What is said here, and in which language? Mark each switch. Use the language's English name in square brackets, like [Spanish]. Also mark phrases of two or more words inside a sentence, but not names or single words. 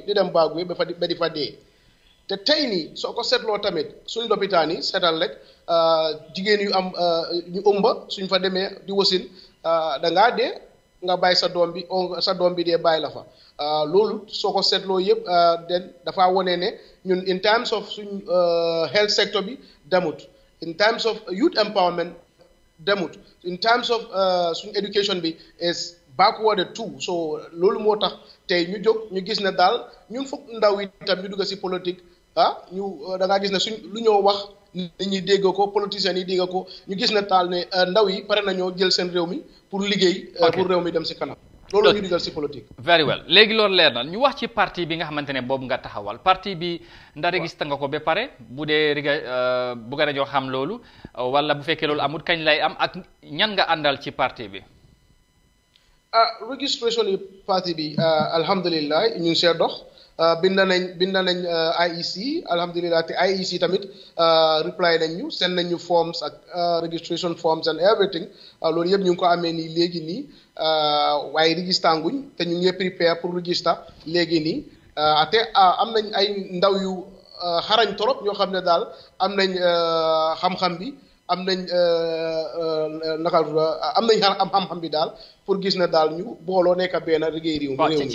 [Wolof] di dem Bagwe ba di fa dee te tey nii soo ko seetloo tamit suñ lopitaan yi seetal rek jigéen yu am ñu ëmba suñ fa demee di wasin da ngaa dee nga bàyyi sa doom bi dee bàyyi la fa loolu soo ko seetloo yëpp den dafa wone ne ñun [English] in terms of [Wolof] suñ health sector bi demut [English] in terms of youth empowerment [Wolof] demut [English] in terms of [Wolof] suñ education bi [English] is backward too [Wolof] so loolu moo tax tey ñu jóg ñu gis ne daal ñun foog ndaw yi tam ñu dugg si politique da ngaa gis ne suñ lu ñoo wax nit ñi dégg ko politiciens yi dégg ko ñu gis ne taal ne ndaw yi pare nañoo jël seen réew mi pour liggéey pour réew mi dem si kanam loolu ñu digal si politique. very well léegi loolu leer na ñu wax ci parti bi nga xamante ne boobu nga taxawal parti bi ndax registré nga ko ba pare bu dee bu nga ñoo xam loolu wala bu fekkee loolu amul kañ lay am ak ñan nga àndal ci parti bi. registration yi parti bi alhamdulilah ñu ngi see dox binda nañ IEC alhamdulillah te IEC tamit reply nañ ñu send nañ ñu forms ak registration forms [English] and everything [Wolof] loolu yëpp ñu ngi ko amee nii léegi nii waaye register nguñ te ñu ngi prepare pour register léegi nii te am nañ ay ndaw yu xarañ torop ñoo xam ne daal am nañ xam-xam bi am nañ xam-xam bi daal pour gis na daal ñu booloo nekk benn liggéey réew mi.